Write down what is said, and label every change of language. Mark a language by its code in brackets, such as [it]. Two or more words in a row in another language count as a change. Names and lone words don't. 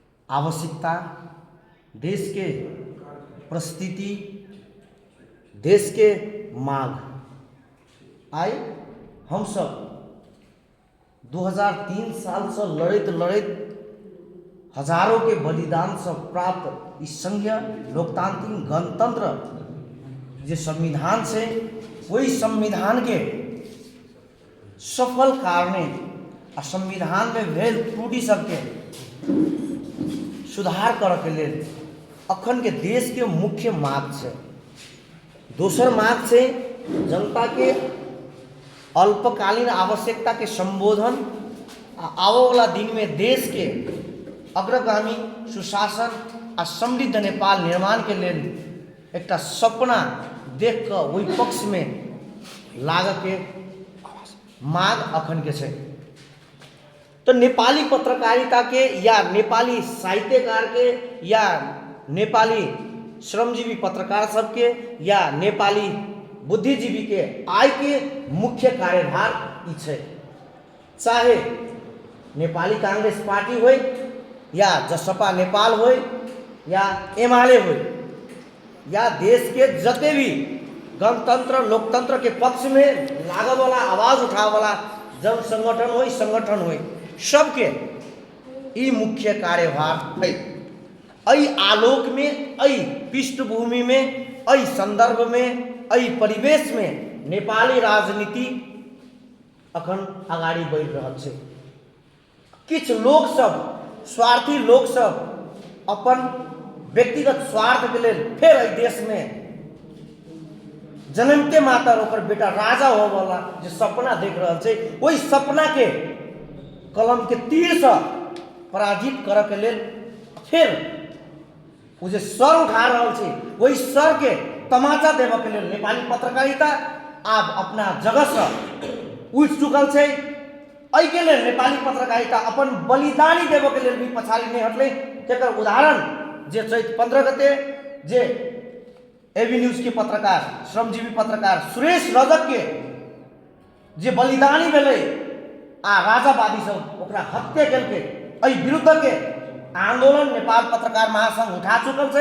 [mai] आवश्यकता, देश के परिस्थिति, देश के मांग आई हम सब 2003 साल से लड़त लड़त हजारों के बलिदान से प्राप्त इस संघीय लोकतांत्रिक गणतंत्र जो संविधान से वही संविधान के सफल कारणे आ संविधान में भेल त्रुटि सबके सुधार करे के लिए अखन के देश के मुख्य मांग है। दोसर मांग से जनता के अल्पकालीन आवश्यकता के संबोधन आवे वाला दिन में देश के अग्रगामी सुशासन आ समृद्ध नेपाल निर्माण के लिए एक सपना देख कर वही पक्ष में लाग के मांग अखन के छे। तो नेपाली पत्रकारिता के या नेपाली साहित्यकार के या नेपाली श्रमजीवी पत्रकार सबके या नेपाली बुद्धिजीवी के आय के मुख्य कार्यभार ई छे। चाहे नेपाली कांग्रेस पार्टी हो या जसपा नेपाल हो या एमाले हो या देश के जते भी गणतंत्र लोकतंत्र के पक्ष में लागत वाला आवाज उठावे वाला जन संगठन हो सबके ई मुख्य कार्यभार है। अई आलोक में, अई पृष्ठभूमि में, अई संदर्भ में, अई परिवेश में नेपाली राजनीति अखन आगाड़ी बढ़ रहा है। किछ लोग सब स्वार्थी लोग सब अपन व्यक्तिगत स्वार्थ के लिए फिर अई देश में जन्मते मातर ओकर बेटा राजा हो वाला जो सपना देख रहा है वही सपना के कलम के तीर से पराजित करे के लिए फिर वो जो सर उठा रहा है वही सर के तमाचा देव के लिए नेपाली पत्रकारिता आप अपना जगह से उठ चुकल है। अई के लिए नेपाली पत्रकारिता अपन बलिदानी देव के लिए भी पछाड़ी नहीं हटले। तेकर उदाहरण जे चैत 15 गते जे एबी न्यूज के पत्रकार श्रमजीवी पत्रकार सुरेश रजक के जे बलिदानी भेले आ राजावादी सब ओकरा हत्या करके अई विरुद्ध के आंदोलन नेपाल पत्रकार महासंघ उठा चुकल है।